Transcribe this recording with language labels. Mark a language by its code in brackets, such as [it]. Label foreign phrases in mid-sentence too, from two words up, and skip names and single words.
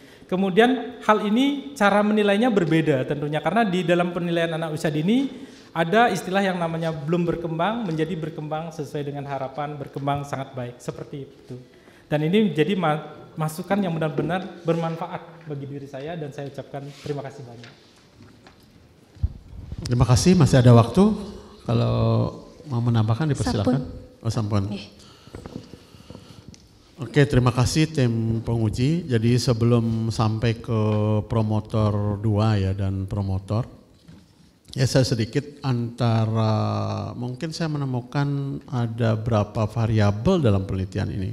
[id] Kemudian hal ini cara menilainya berbeda tentunya karena di dalam penilaian anak usia dini ada istilah yang namanya belum berkembang menjadi berkembang sesuai dengan harapan, berkembang sangat baik, seperti itu. Dan ini menjadi masukan yang benar-benar bermanfaat bagi diri saya dan saya ucapkan terima kasih banyak. Terima kasih, masih ada waktu. Kalau mau menambahkan dipersilakan. Sampun. Oh, sampun. Oke, terima kasih tim penguji. Jadi sebelum sampai ke promotor 2 ya dan promotor, ya saya sedikit antara, mungkin saya menemukan ada berapa variabel dalam penelitian ini.